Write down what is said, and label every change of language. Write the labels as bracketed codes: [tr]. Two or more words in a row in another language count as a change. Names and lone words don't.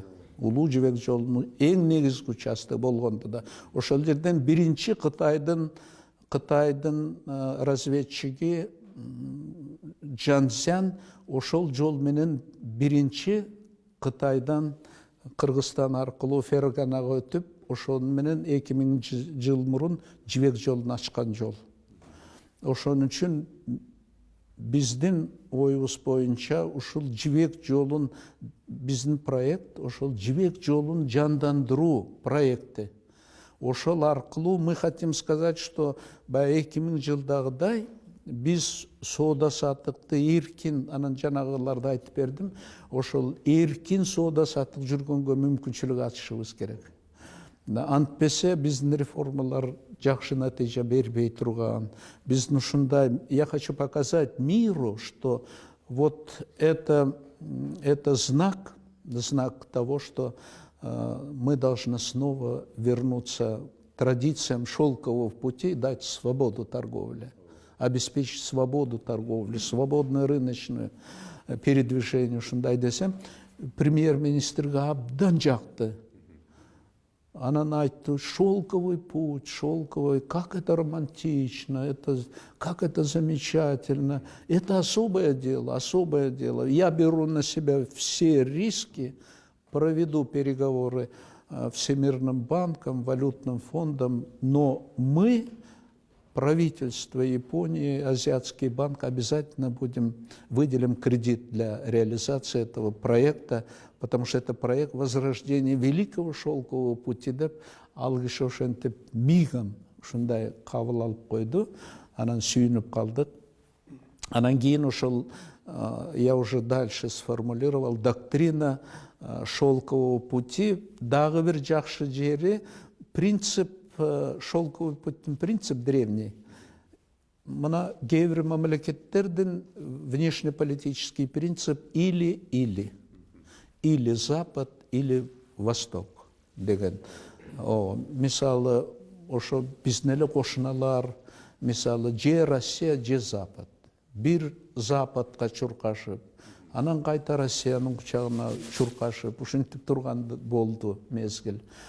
[ky] Улуу жибек жолунун эң негизги участогу болгондо да, ошол жерден биринчи Кытайдын разведчиги Джанцзян ошол жол менен биринчи Кытайдан Кыргызстан аркылуу Ферганага өтүп, ошону менен 2000 жыл мурун жибек жолун ачкан жол. Ошон үчүн биздин оюбуз боюнча ушул жибек жолун, биздин проект ошол жибек жолун жандандыруу проекти. Ошол аркылуу [ru] мы хотим сказать, что [ky] баягы 2000 жылдагыдай биз соода саттыкты эркин, анан жанагыларды айтып бердим, ошол эркин соода саттык жүргөнгө мүмкүнчүлүк ачышыбыз керек. Антпесе биздин реформалар жакшы натыйжа бербей турган. Биздин ушундай, [ru] я хочу показать миру, что вот это знак того, что мы должны снова вернуться к традициям шелкового пути, дать свободу торговли, обеспечить свободу торговли, свободное рыночное передвижение. [ky] Ушундай десем, премьер-министрге абдан жакты. Анан айтты, [ru] шелковый путь, шелковый, как это романтично, как это замечательно. Это особое дело, особое дело. Я беру на себя все риски, проведу переговоры Всемирным банком, Валютным фондом, но мы, правительство Японии, Азиатский банк, обязательно выделим кредит для реализации этого проекта, потому что это проект возрождения великого шелкового пути [ky] деп алгыш ошентип мигам ушундай кабыл алып койду, анан сүйүнүп калдык. Анан кийин ошол [ru] я уже дальше сформулировал доктрина шелкового пути. [ky] Дагы бир жакшы жери [ru] принцип шелковый путьтун принцип древний. [ky] Мына кээ бир мамлекеттердин [ru] внешнеполитический принцип или Запад, или Восток деген. [ky] Мисалы, ошо биздин эле кошуналар, мисалы, же Россия, же Запад. Бир Западка чуркашып, анан кайта Россиянын кучагына чуркашып, ушинтип турган болду мезгил.